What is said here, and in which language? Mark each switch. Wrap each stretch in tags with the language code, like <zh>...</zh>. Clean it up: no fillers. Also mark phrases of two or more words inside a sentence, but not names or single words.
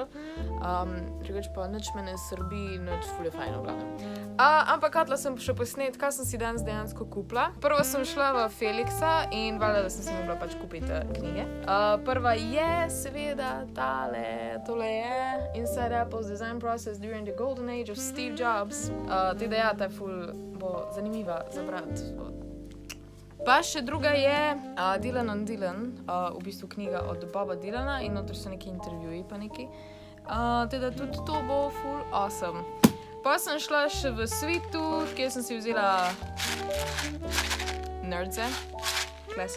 <sl>Drugač pa nič me ne srbi, nič ful je fajn v glavnem. Ampak hotela sem še posnet, kaj sem si danes dejansko kupila. Prvo sem šla v Felixa in valjda, da sem si mogla pač kupiti knjige. Prva je seveda tole je Inside Apple's Design Process During the Golden Age of Steve Jobs. Teda ja, ta ful bo zanimiva za brati. Pa še druga je Dylan on Dylan, v bistvu knjiga od Boba Dylana in noter so neki intervjuji pa neki. Teda tudi to bo</sl> <en>full awesome.</en> <sl>Pa sem šla še v Svitu, kjer sem si vzela Nerdze, klasik.</sl>